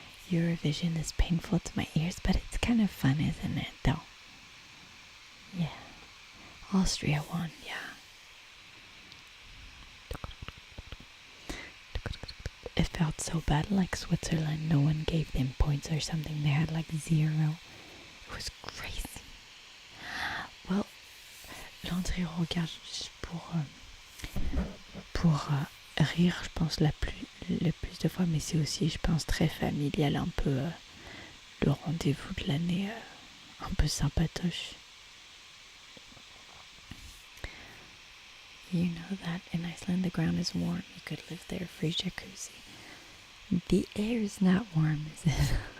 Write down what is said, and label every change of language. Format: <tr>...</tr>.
<en>Eurovision is painful to my ears, but it's kind of fun, isn't it, though? Yeah. Austria won, yeah. It felt so bad, like Switzerland. No one gave them points or something. They had like 0. It was crazy.</en> <fr>Well, l'entrée regarde juste pour rire, je pense, le plus de fois, mais c'est aussi, je pense, très familial, un peu le rendez-vous de l'année, un peu sympatoche.</fr> <en>You know that in Iceland the ground is warm. You could live there, free jacuzzi. The air is not warm, is it?</en>